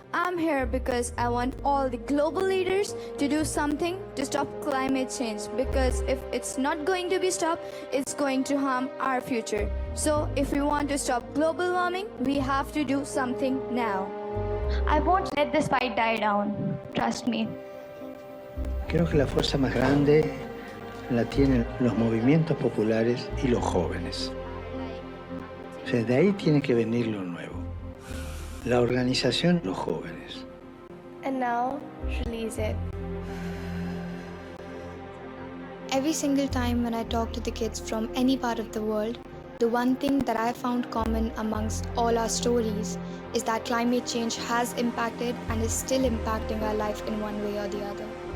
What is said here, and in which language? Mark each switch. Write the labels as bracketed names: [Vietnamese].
[English] I'm here because I want all the global leaders to do something to stop climate change, because if it's not going to be stopped, it's going to harm our future. So if we want to stop global warming, we have to do something now. I won't let this fight die down. Trust me. [Spanish] Creo que la fuerza más grande la tienen los movimientos populares y los jóvenes. O sea, de ahí tiene que venir lo nuevo. La organización, los jóvenes. [English] And now, release it. Every single time when I talk to the kids from any part of the world, the one thing that I found common amongst all our stories is that climate change has impacted and is still impacting our life in one way or the other.